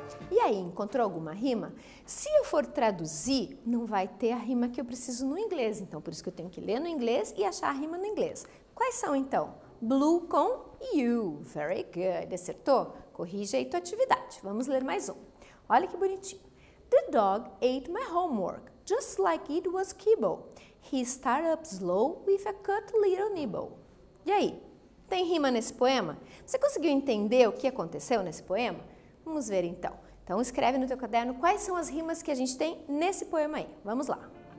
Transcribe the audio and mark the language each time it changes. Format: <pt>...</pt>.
<pt>E aí, encontrou alguma rima? Se eu for traduzir, não vai ter a rima que eu preciso no inglês, então por isso que eu tenho que ler no inglês e achar a rima no inglês. Quais são então? Blue com you.</pt> <en>Very good.</en> <pt>Acertou? Corrige aí tua atividade. Vamos ler mais um. Olha que bonitinho.</pt> <en>The dog ate my homework, just like it was kibble. He started up slow with a cut little nibble.</en> <pt>E aí? Tem rima nesse poema? Você conseguiu entender o que aconteceu nesse poema? Vamos ver então. Então escreve no teu caderno quais são as rimas que a gente tem nesse poema aí. Vamos lá.</pt>